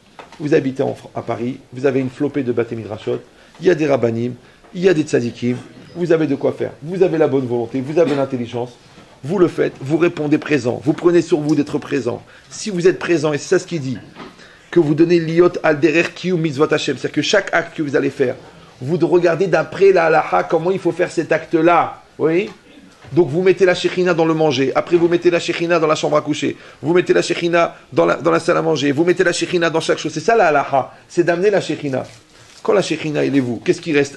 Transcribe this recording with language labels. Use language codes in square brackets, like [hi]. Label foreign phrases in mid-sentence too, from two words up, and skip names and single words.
[fr] Vous habitez à Paris, vous avez une flopée de [he] בתי מדרשות, [fr] il y a des rabbanim, il y a des tzadikim, vous avez de quoi faire. Vous avez la bonne volonté, vous avez l'intelligence, vous le faites, vous répondez présent, vous prenez sur vous d'être présent. Si vous êtes présent, et c'est ça ce qu'il dit, que vous donnez [he] להיות על דרך קיום מצוות השם, [fr] c'est-à-dire que chaque acte que vous allez faire, vous regardez d'après la halacha comment il faut faire cet acte-là. Oui? Donc vous mettez la shechina dans le manger, après vous mettez la shechina dans la chambre à coucher, vous mettez la shechina dans la salle à manger, vous mettez la shechina dans chaque chose. C'est ça la halacha, c'est d'amener la shechina. Quand la shechina il est vous, qu'est-ce qui reste?